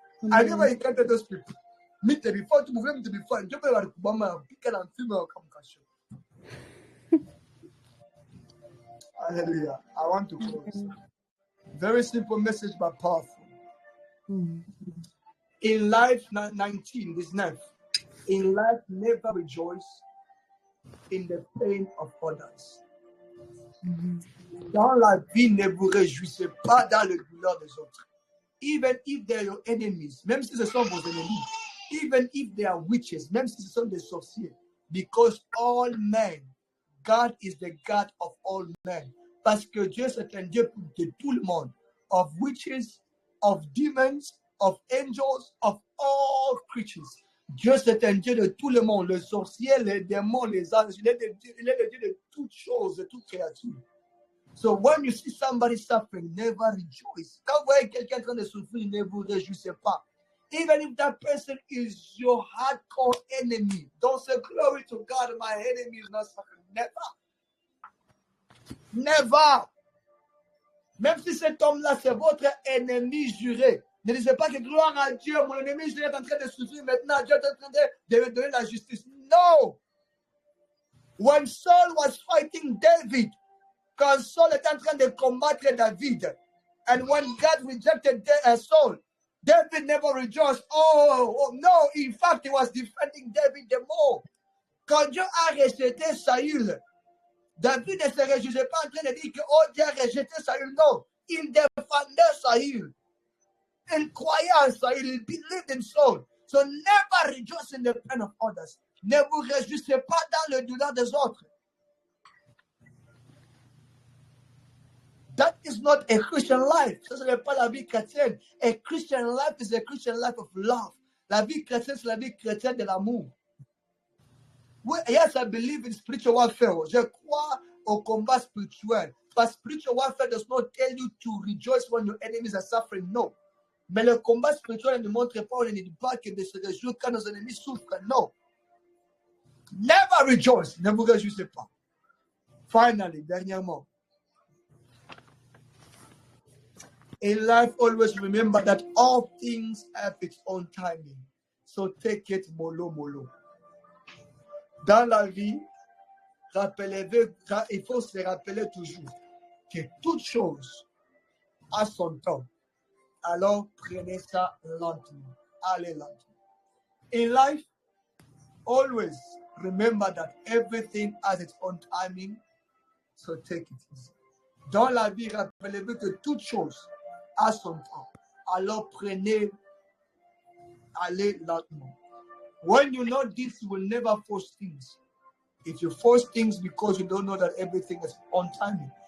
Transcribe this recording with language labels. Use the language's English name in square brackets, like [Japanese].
[English] I never encountered those people. Me to be fine, to move them to be fine. [French] Tu peux aller au Kubamba, pick and film comme cachot. [English] Hallelujah. I want to close. Very simple message, but powerful. In life, 19, this 9th. In life, never rejoice in the pain of others. [French] Dans la vie, ne vous réjouissez pas dans le douleur des autres. [English] Even if they are your enemies, [French] même si ce sont vos ennemis. [English] Even if they are witches, [French] même si ce sont des sorciers. [English] Because all men, God is the God of all men. [French] Parce que Dieu, c'est un Dieu de tout le monde. [English] Of witches, of demons, of angels, of all creatures. [French] Dieu, c'est un Dieu de tout le monde. Le sorcier, les démons, les anges. Il est le Dieu de toutes choses, de toutes créatures. [English] So when you see somebody suffering, never rejoice. [French] Quand vous voyez quelqu'un en train de souffrir, ne vous réjouissez pas. [English] Even if that person is your hardcore enemy, don't say, glory to God, my enemy is not suffering. Never. Never. [French] Même si cet homme-là, c'est votre ennemi juré. Ne disez pas que gloire à Dieu, mon ennemi juré est en train de souffrir maintenant. Dieu est en train de donner la justice. [English] No. When Saul was fighting David, [French] quand Saul était en train de combattre David, [English] and when God rejected Saul, David never rejoiced. Oh, no. In fact, he was defending David the more. [French] Quand Dieu a rejeté Saül, David ne se réjouissait pas en train de dire que oh, Dieu a rejeté Saül. Non, il défendait Saül. Il croyait en Saül. [English] Il believed in Saul. So never rejoice in the pain of others. [French] Ne vous réjouissez pas dans le douleur des autres. [English] That is not a Christian life. [French] Ça, ce n'est pas la vie chrétienne. [English] A Christian life is a Christian life of love. [French] La vie chrétienne, c'est la vie chrétienne de l'amour. [English] Yes, I believe in spiritual warfare. [French] Je crois au combat spirituel. [English] But spiritual warfare does not tell you to rejoice when your enemies are suffering. No. [French] Mais le combat spirituel ne montre pas, on ne dit pas que de se réjouir quand nos ennemis souffrent. [English] No. Never rejoice. [French] Ne vous réjouissez pas. [English] Finally, [French] dernièrement. [English] In life, always remember that all things have its own timing. So take it mollo mollo. [French] Dans la vie, rappelez-vous, il faut se rappeler toujours que toute chose a son temps. Alors, prenez ça lentement. Allez lentement. [English] In life, always remember that everything has its own timing. So take it easy. [French] Dans la vie, rappelez-vous que toute chose a son temps. Alors, prenez allez lentement. [English] When you know this, you will never force things. If you force things because you don't know that everything is on timing.